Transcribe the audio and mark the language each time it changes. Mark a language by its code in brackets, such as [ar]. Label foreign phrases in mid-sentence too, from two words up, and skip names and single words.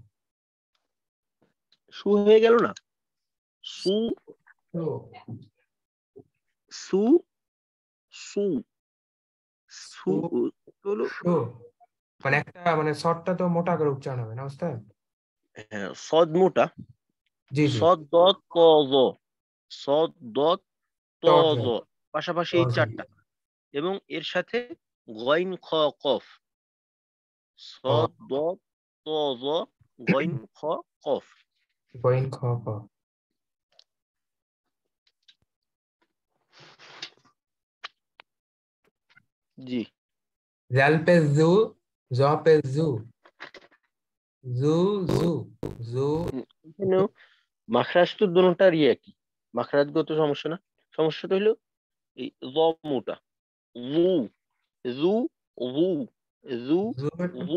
[bn] সু হয়ে গেল না? সু সু, সু সু সু সু হলো। সু। মানে একটা মানে শর্টটা তো মোটা করে উচ্চারণ হবে না ওস্তাদ? হ্যাঁ, সদ মোটা। জি জি। সদ দত ত জ, সদ দত ত তজ, জ, পাশাপাশি এই তজ। চারটা, এবং এর সাথে গইন খ কফ। ও, সদ দত ত জ, গইন খ কফ। গইন খ খ। জি। জাল পে জু, জ পে জু, জু জু, জু। এখানেও মাখরাজ তো দোনোটারই একই, মাখরাজগত সমস্যা না। সমস্যাটা হলো এই জ মোটা। জু, জু, জু, জু, জু জু।